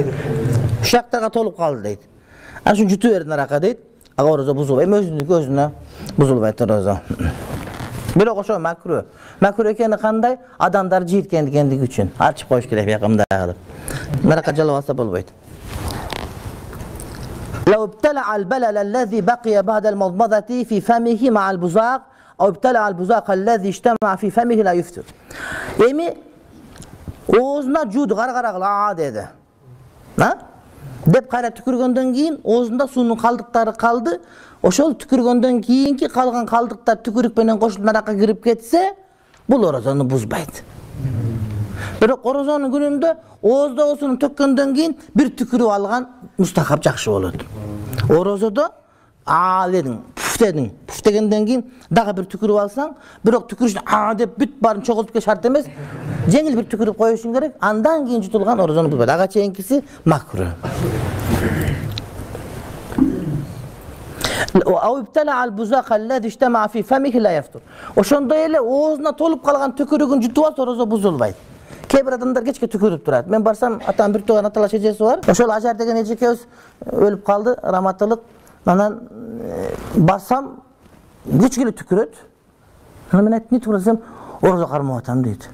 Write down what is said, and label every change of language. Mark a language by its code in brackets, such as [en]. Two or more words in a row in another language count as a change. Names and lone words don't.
[ky] Ушактарга толуп калды дейт. Ана шуну жутуп бердин арака дейт. Ага орозо бузулбайт, өзүнө бузулбайт орозо. Бирок ошо макру. Макру экени кандай? Адамдар жийткендиги үчүн. Ачып коюш керек якында кылып. Маракка жалап алса болбойт. [ar] لو ابتلع البلل الذي بقي بعد المضمضة في فمه مع البزاق أو ابتلع البزاق الذي اجتمع في فمه لا يفطر. [ky] Эми оозуна жууду кара кыла деди. Деп кайра түкүргөндөн кийин оозунда суунун калдыктары калды. Ошол түкүргөндөн кийинки калган калдыктар түкүрүк менен кошулуп наракка кирип кетсе, бул орозону бузбайт. Бирок орозонун күнүндө оозда суунун төккөндөн кийин бир түкүрүп алган мустахап жакшы болот. Орозодо дедиң, пуф дегенден кийин дагы бир түкүрүп алсаң, бирок түкүрүшүн деп бүт баарын чогултуп кетиш шарт эмес. Жеңил бир түкүрүп коюшуң керек, андан кийин жутулган орозону бузбайт. Ага чейинкиси макру. [ar] أو ابتلع البزاق الذي اجتمع في فمه لا يفطر. [ky] Ошондой эле оозуна толуп калган түкүрүгүн жутуп алса орозо бузулбайт. Кээ бир адамдар кечке түкүрүп турат. Мен барсам, атам бир тууган аталаш эжеси бар. Ошол Ажар деген эжекебиз өлүп калды, раматылык. Анан барсам, кечке түкүрөт. Анан мен айттым, "Не түкүрөт десем, орозо кармап атам" дейт.